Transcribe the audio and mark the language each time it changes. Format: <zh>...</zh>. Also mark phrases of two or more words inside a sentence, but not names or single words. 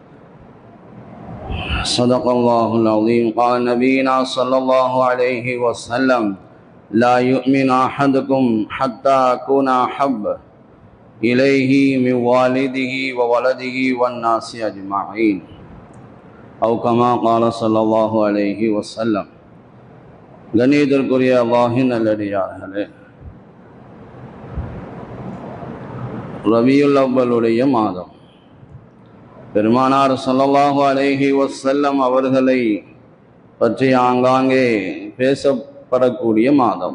<ar>صدق الله العظيم قال نبينا صلى الله عليه وسلم لا يؤمن أحدكم حتى أكون أحب إليه من والده وولده والناس أجمعين أو كما قال صلى الله عليه وسلم</ar> <ta>கண்ணியத்திற்குரிய அல்லாஹ்வின் நல்லடியார்களே, ரபியுல் அவ்வலுடைய மாதம், பெருமானார்</ta> <ar>صلى الله عليه وسلم</ar> <ta>அவர்களை பற்றி ஆங்காங்கே பேசப்படக்கூடிய மாதம்.</ta>